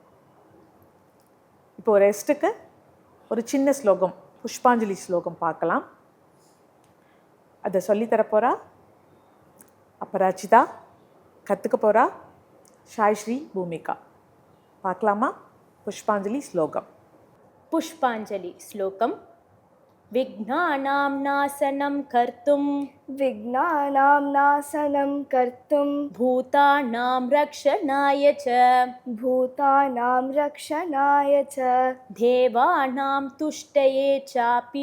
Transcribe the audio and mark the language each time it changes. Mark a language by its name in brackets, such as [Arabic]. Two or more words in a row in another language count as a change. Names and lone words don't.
[Tamil] இப்போ ரெஸ்ட்டுக்கு ஒரு சின்ன ஸ்லோகம், புஷ்பாஞ்சலி ஸ்லோகம் பார்க்கலாம். அதை சொல்லித்தரப்போகிறா அபராஜிதா, கற்றுக்க போகிறா சாய்ஸ்ரீ பூமிகா. பார்க்கலாமா? புஷ்பாஞ்சலி ஸ்லோகம். [Sanskrit] पुष्पाञ्जलि श्लोकम् विघ्नानां नाशनं कर्तुं विघ्नानां नाशनं कर्तुं भूतानां रक्षणाय च भूतानां रक्षणाय च देवानां तुष्टये चापि